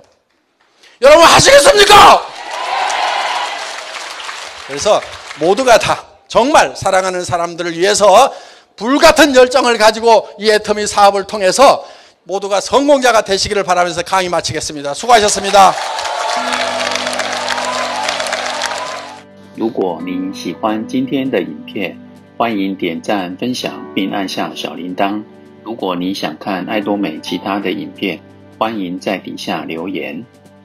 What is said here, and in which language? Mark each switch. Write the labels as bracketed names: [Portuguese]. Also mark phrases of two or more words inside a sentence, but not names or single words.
[Korean] 여러분 하시겠습니까? 그래서 모두가 다 정말 사랑하는 사람들을 위해서 불같은 열정을 가지고 이 애터미 사업을 통해서 모두가 성공자가 되시기를 바라면서 강의 마치겠습니다. 수고하셨습니다. [Chinese] 如果您喜欢今天的影片，欢迎点赞、分享并按下小铃铛。如果你想看爱多美其他的影片，欢迎在底下留言。